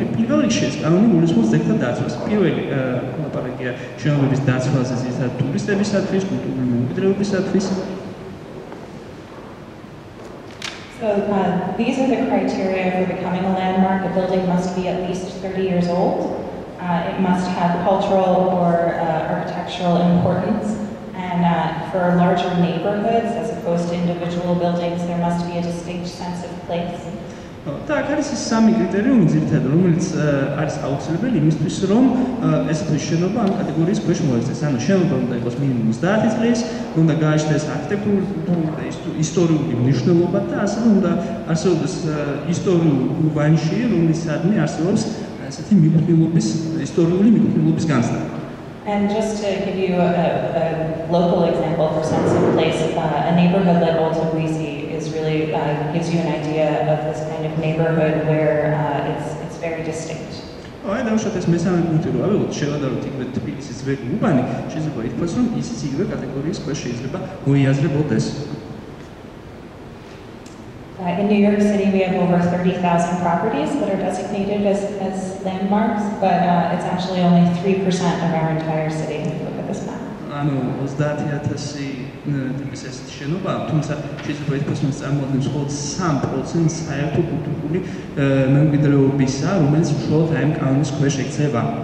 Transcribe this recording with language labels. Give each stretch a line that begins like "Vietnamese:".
Georgian: პირველ რიგში ეს კანონი გულისხმობს ძეგლთა დაცვას. პირველი ლაპარაკია შენობების დაცვაზე ზირთად ტურისტებისათვის, კულტურული მემკვიდრეობისათვის.
English: So these are the criteria for becoming a landmark. A building must be at least 30 years old. It must have cultural or architectural importance. And for larger neighborhoods, as opposed to individual buildings, there must be a distinct sense of place.
Georgian: და აქ არის ის სამი კრიტერიუმი ძირითადად, რომელიც არის აუცილებელი იმისთვის, რომ ესეთი შენობა ამ კატეგორიის ქვეშ მოექცეს. ანუ შენობა უნდა იყოს მინიმუმ 30 წლის, უნდა გააჩნდეს არქიტექტურული, კულტურული და ისტორიული მნიშვნელობა და ასევე უნდა არსებობდეს ისტორიული უბანში, რომლისადმი არსებობს ესეთი მიკუთვნილობის, ისტორიული მიკუთვნილობის განცდა.
English: And just to give you a local example for sense of place, a neighborhood like Old Tbilisi is really gives you an idea of this kind of neighborhood where it's very distinct.
Georgian: აი დავუშვათ ეს მესამე პუნქტი რომ ავიღოთ შევადაროთ იგივე თბილისის ძველი უბანი შეიძლება ითქვას რომ ისიც იგივე კატეგორიის ქვეშ შეიძლება მოიაზრებოდეს.
English: In New York City, we have over 30,000 properties that are designated as landmarks, but it's actually only 3% of our entire city. If you look at this map.
Georgian: ანუ 30,000 ტიპის ეს შენობა, თუმცა შეიძლება ითქვას რომ წარმოადგენს მხოლოდ 3% საერთო კულტურული მემკვიდრეობისა, რომელიც მხოლოდ ამ კანონის ქვეშ ექცევა.